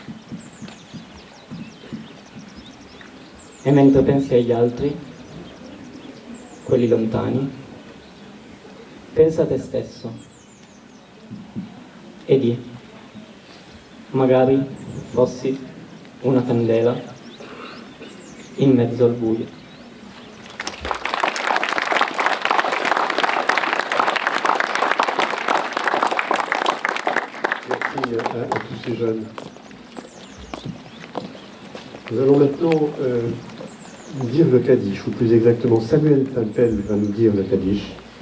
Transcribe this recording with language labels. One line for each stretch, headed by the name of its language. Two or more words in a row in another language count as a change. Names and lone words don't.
Italian: E mentre pensi agli altri, quelli lontani, pensa a te stesso e di, magari fossi una candela in mezzo al buio.
French: À tous ces jeunes. Nous allons maintenant dire le Kaddish, ou plus exactement Samuel Pampel va nous dire le Kaddish.